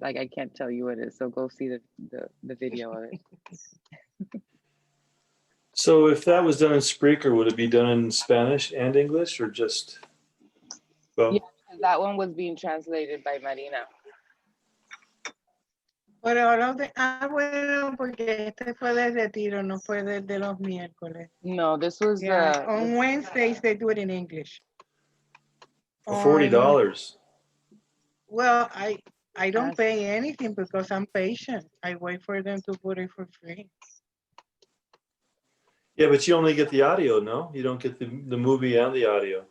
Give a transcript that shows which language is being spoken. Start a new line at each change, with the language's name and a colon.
English: Like I can't tell you what it is. So go see the video of it. So if that was done in Spreaker, would it be done in Spanish and English, or just both? Yeah, that one was being translated by Marina.
Spanish: Pero bueno, porque este fue de retiro, no fue de los miércoles.
English: No, this was on Wednesdays they do it in English. For $40. Well, I don't pay anything because I'm patient. I wait for them to put it for free. Yeah, but you only get the audio, no? You don't get the movie and the audio.